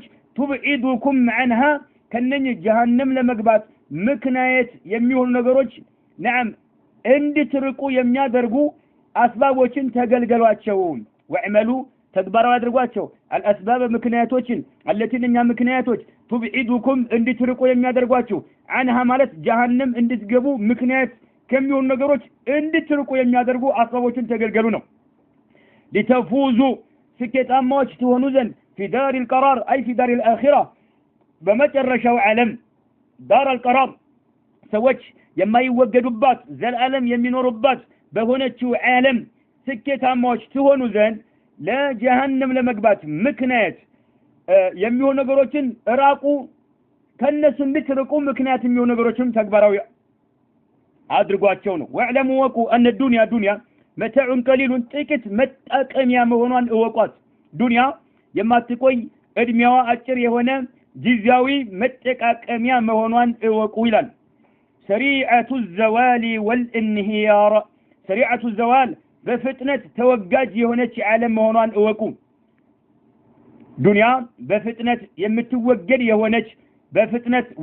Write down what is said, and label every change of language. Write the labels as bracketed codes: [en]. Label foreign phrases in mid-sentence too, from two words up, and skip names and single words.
[ar] تبعدكم عنها [am] ከነኚህ ጀሃነም ለመግባት ምክንያት የሚሆኑ ነገሮች نعم እንድትርቁ የሚያደርጉ አስባቦችን ተገልገሏቸው። واعملوا ተግባራዊ አድርጓቸው الأسباب ምክንያቶችን التي እነኛ ምክንያቶች تبعدكم እንድትርቁ የሚያደርጓቸው عنها ማለት ጀሃነም እንድትገቡ ምክንያት ከሚሆኑ ነገሮች እንድትርቁ የሚያደርጉ አስባቦችን ተገልገሉ ነው። لتفوزوا ስኬታማዎች ትሆኑ ዘንድ [ar] في دار القرار أي في دار الآخرة [am] በመጨረሻው ዓለም [ar] دار القرار [am] ሰዎች የማይወገዱባት ዘላለም የሚኖሩባት በሆነችው ዓለም ስኬታማዎች ትሆኑ ዘንድ ለጀሃነም ለመግባት ምክንያት የሚሆኑ ነገሮችን ራቁ። ከነሱ እንድትርቁ ምክንያት የሚሆኑ ነገሮችን ተግባራዊ አድርጓቸው ነው። ወዕለሙ ወቁ [ar] أن الدنيا [am] ዱንያ [ar] متاعا قليلا [am] ጥቂት መጠቀሚያ መሆኗን እወቋት። ዱንያ የማትቆይ እድሜዋ አጭር የሆነ ጊዜያዊ መጠቃቀሚያ መሆኗን እወቁ ይላል። [ar] سريعة الزوال والانهيار سريعة الزوال [am] በፍጥነት ተወጋጅ የሆነች ዓለም መሆኗን እወቁ። ዱንያ በፍጥነት የምትወገድ የሆነች በፍጥነት